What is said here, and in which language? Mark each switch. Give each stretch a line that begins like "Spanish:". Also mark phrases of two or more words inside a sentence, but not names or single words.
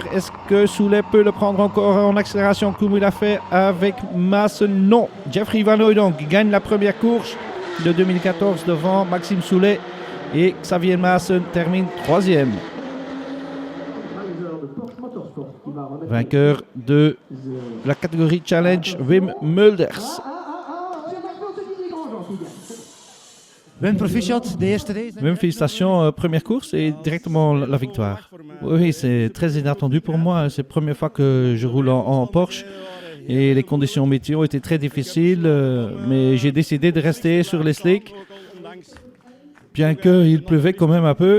French: Est-ce que Soulet peut le prendre encore en accélération comme il a fait avec Maassen? Non. Jeffrey Van Hooydonk gagne la première course de 2014 devant Maxime Soulet. Et Xavier Maassen termine 3e. Vainqueur de la catégorie Challenge, Wim Mulders.
Dutch: Wim, proficiat, de eerste race.
French: Wim, félicitations, première course et directement la victoire. Oui, c'est très inattendu pour moi. C'est la première fois que je roule en Porsche. Et les conditions météo étaient très difficiles. Mais j'ai décidé de rester sur les slicks. Bien qu'il pleuvait quand même un peu.